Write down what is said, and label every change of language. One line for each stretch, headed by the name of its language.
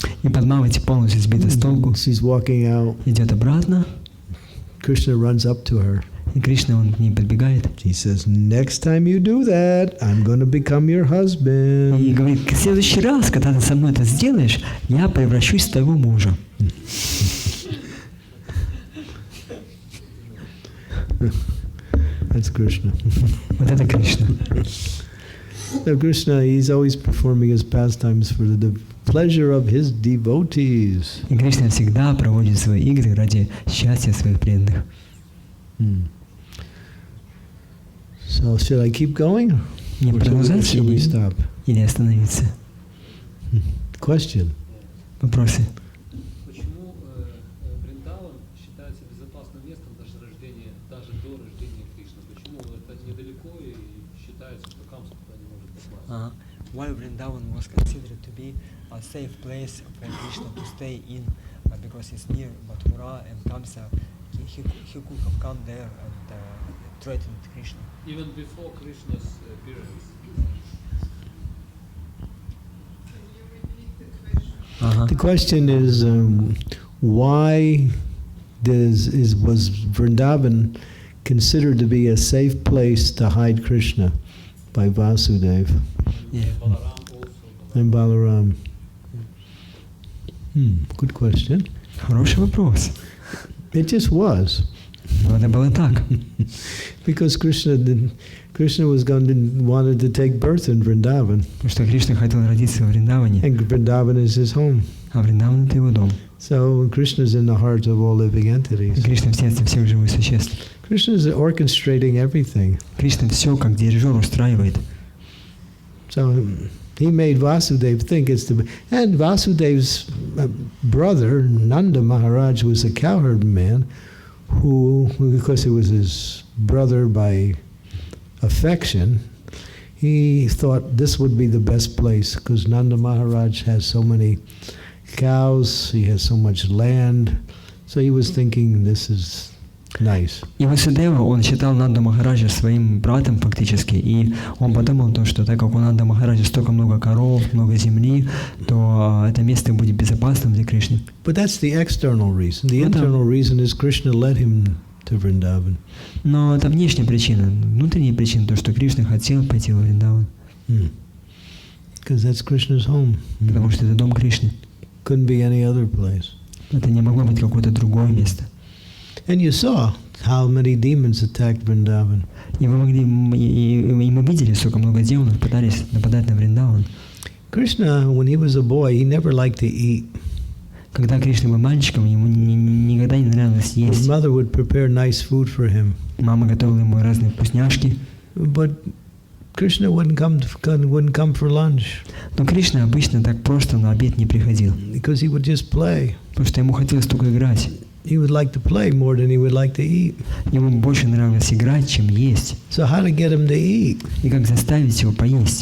Russian: И Падмавати полностью сбита с толку,
English: She's walking out.
Russian: идет обратно,
English: Krishna runs up to her.
Russian: и Кришна, он к ней подбегает
English: He says, next time you do that, I'm going to become your husband.
Russian: и говорит, в следующий раз, когда ты со мной это сделаешь, я превращусь в твоего мужа.
English: That's Krishna.
Russian: Вот это Кришна.
English: So Krishna, he's always performing his pastimes for the pleasure of his devotees.
Russian: И Кришна всегда проводит свои игры ради счастья своих преданных.
English: So should I keep going?
Russian: Не
English: Or
Russian: продолжать
English: should we
Russian: или,
English: stop?
Russian: или остановиться?
English: Question.
Russian: Вопросы. Почему Вриндаван считается безопасным местом даже до рождения Кришны? Почему это недалеко и считается, что Камса туда не может попасть?
English: Why Vrindavan was considered to be a safe place for Krishna to stay in because it's near Mathura and Kamsa. He could have come there and threatened Krishna. Even before Krishna's appearance. The question is, why was Vrindavan considered to be a safe place to hide Krishna by Vasudeva Yeah. Balaram also. and Balaram? Good question.
Russian: Хороший вопрос.
English: It just was.
Russian: Но это было так.
English: Because Krishna wanted to take birth in Vrindavan,
Russian: Потому что Кришна хотел родиться в Вриндаване,
English: and Vrindavan is his home.
Russian: а Вриндаван — это его дом.
English: So Krishna is in the heart of all living
Russian: И
English: entities.
Russian: Кришна в сердце всех живых существ.
English: Krishna is orchestrating everything.
Russian: Кришна все как дирижер устраивает.
English: So he made Vasudeva think it's the... And Vasudev's brother, Nanda Maharaj, was a cowherd man who, because it was his brother by affection, he thought this would be the best place because Nanda Maharaj has so many cows, he has so much land, so he was thinking this is nice.
Russian: И Васудева, он считал Нанда Махараджа своим братом фактически, и он подумал то, что так как у Нанда Махараджа столько много коров, много земли, то это место будет безопасным для Кришны.
English: But that's the external reason. The internal reason is Krishna led him to Vrindavan.
Russian: Но это внешняя причина. Внутренняя причина, то, что Кришна хотел пойти во Вриндаван.
English: Because that's Krishna's home.
Russian: Потому что это дом Кришны.
English: Couldn't be any other place.
Russian: Это не могло быть какое-то другое место.
English: And you saw how many demons attacked Vrindavan.
Russian: И вы могли, и мы видели, сколько много демонов пытались нападать на Вриндаван.
English: Krishna, when he was a boy, he never liked to eat.
Russian: Когда Кришна был мальчиком, ему никогда не нравилось
English: His
Russian: есть.
English: mother would prepare nice food for him.
Russian: Мама готовила ему разные вкусняшки.
English: But Krishna wouldn't come for lunch
Russian: Но Кришна обычно так просто на обед не приходил.
English: because he would just play.
Russian: Потому что ему хотелось только играть.
English: He would like to play more than he would like to eat.
Russian: Ему больше нравилось играть, чем есть.
English: So how to get him to eat?
Russian: И как заставить его поесть?